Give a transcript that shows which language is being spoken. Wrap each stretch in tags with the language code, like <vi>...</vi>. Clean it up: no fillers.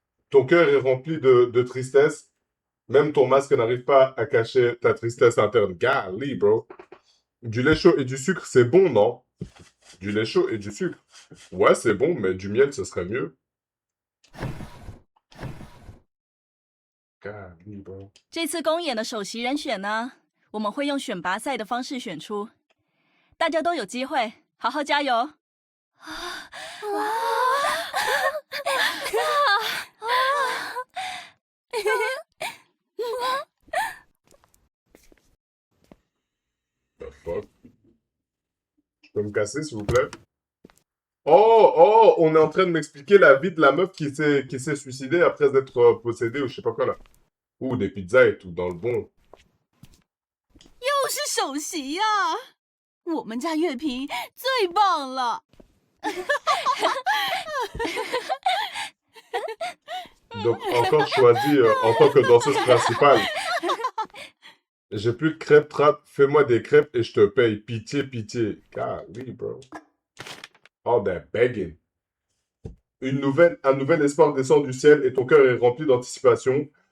<fr>Ton cœur est rempli de tristesse. Même ton masque n'arrive pas à cacher ta tristesse interne.</fr> <en>Golly, bro.</en> <fr>Du lait chaud et du sucre, c'est bon, non? Du lait chaud et du sucre. Ouais, c'est bon, mais du miel, ce serait mieux.</fr> <en>Golly, bro.</en> <zh>这次公演的首席人选呢，我们会用选拔赛的方式选出，大家都有机会，好好加油！</zh> <en>The fuck?</en> <fr>Je peux me casser, s'il vous plaît? Oh, on est en train de m'expliquer la vie de la meuf qui s'est suicidée après être possédée ou je sais pas quoi là. Ou des pizzas et tout, dans le bon.</fr> <zh>又是首席呀、我们家乐评最棒了。</zh> <fr>Donc, encore choisi en tant que danseuse principale. J'ai plus de crêpes, trap. Fais-moi des crêpes et je te paye. Pitié, pitié.</fr> <en>Golly, bro. Oh, that begging.</en> <fr>Un nouvel espoir descend du ciel et ton cœur est rempli d'anticipation.</fr>